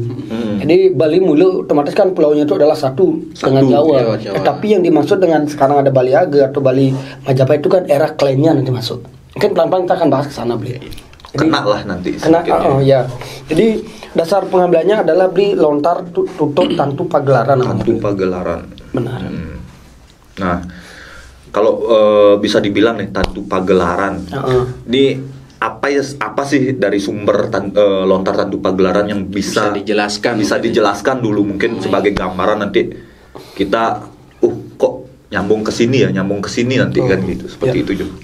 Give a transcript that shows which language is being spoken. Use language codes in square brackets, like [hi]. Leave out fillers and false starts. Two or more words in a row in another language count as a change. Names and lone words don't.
[id] Jadi Bali Mulu otomatis kan pulaunya itu adalah satu dengan Jawa. Tapi yang dimaksud dengan sekarang ada Bali Age atau Bali Majapahit itu kan era klaimnya nanti masuk. Mungkin pelan-pelan kita akan bahas ke sana beliau. Kena lah nanti. Jadi dasar pengambilannya adalah beli lontar tutur Tantu Pagelaran. Tantu Pagelaran. Benar. Nah, kalau bisa dibilang nih Tantu Pagelaran, ini apa sih dari sumber lontar Tantu Pagelaran yang bisa dijelaskan dulu mungkin sebagai gambaran, nanti kita kok nyambung ke sini nanti kan gitu, seperti itu juga.